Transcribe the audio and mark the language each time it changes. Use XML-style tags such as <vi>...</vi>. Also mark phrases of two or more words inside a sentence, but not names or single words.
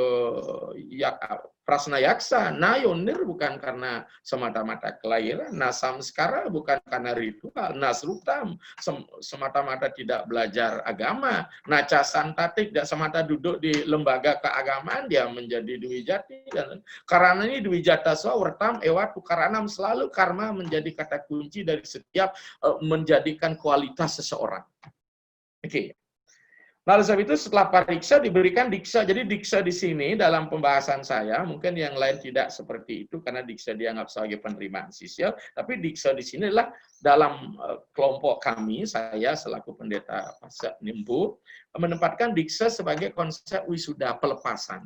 <sa>prasna yaksa, nayonir</sa> <id>bukan karena semata-mata kelahiran, nasamskara bukan karena ritual, nasrutam semata-mata tidak belajar agama,</id> <sa>naca santati</sa> <id>tidak semata duduk di lembaga keagamaan dia menjadi dwijati, dan karena ini</id> <sa>dwijata swawertam ewat karanam,</sa> <id>selalu karma menjadi kata kunci dari setiap menjadikan kualitas seseorang. Oke. Nah, oleh sebab itu setelah pariksa diberikan diksa. Jadi diksa di sini dalam pembahasan saya, mungkin yang lain tidak seperti itu karena diksa dianggap sebagai penerimaan sisial, tapi diksa di sini adalah dalam kelompok kami, saya selaku pendeta Pasca Nimbu, menempatkan diksa sebagai konsep wisuda pelepasan.</id>